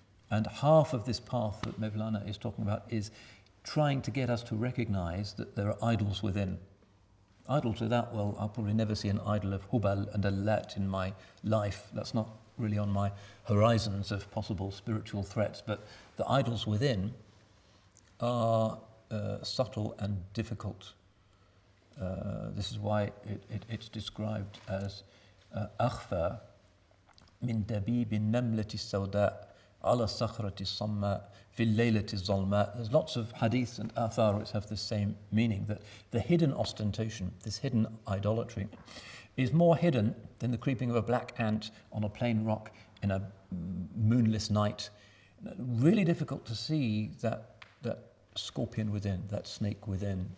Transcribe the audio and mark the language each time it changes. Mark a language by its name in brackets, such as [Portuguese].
[English] And half of this path that Mevlana is talking about is trying to get us to recognize that there are idols within. Idols without, well, I'll probably never see an idol of Hubal and Allat in my life. That's not really on my horizons of possible spiritual threats. But the idols within are subtle and difficult. This is why it's described as [Arabic] أخفى من دبيب النملة السوداء على صخرة الصماء في الليلة الظلماء. [English] There's lots of hadith and athar which have the same meaning, that the hidden ostentation, this hidden idolatry, is more hidden than the creeping of a black ant on a plain rock in a moonless night. Really difficult to see that scorpion within, that snake within.